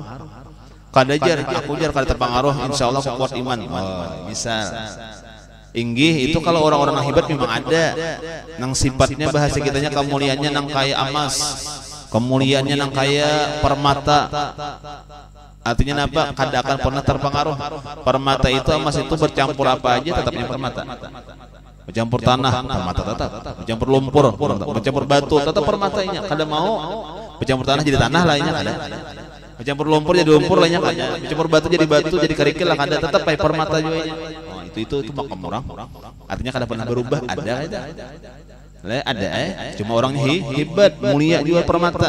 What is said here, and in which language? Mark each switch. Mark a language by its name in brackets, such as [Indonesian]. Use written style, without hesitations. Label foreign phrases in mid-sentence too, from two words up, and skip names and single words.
[Banjar] Kada jar, aku jar kada terpengaruh, insyaallah aku kuat iman. Misal inggih itu kalau orang-orang yang hebat memang ada nang sifatnya bahasa kitanya kemuliaannya nang kaya emas, kemuliaannya nang kaya permata. Artinya apa? Kada akan pernah terpengaruh. [Indonesian] Permata itu emas itu bercampur apa aja tetapnya permata. Bercampur tanah, permata tetap. Bercampur lumpur, bercampur batu, tetap permatanya. [Banjar] Kada mau bercampur tanah jadi tanah lainnya kada. Bercampur lumpur jadi lumpur lainnya kada. Bercampur batu jadi batu jadi kerikil lah kada. Tetap pakai permata juga. [Indonesian] Itu makam orang. [Banjar] Artinya kada pernah berubah, ada. Cuma orangnya hebat, mulia juga permata.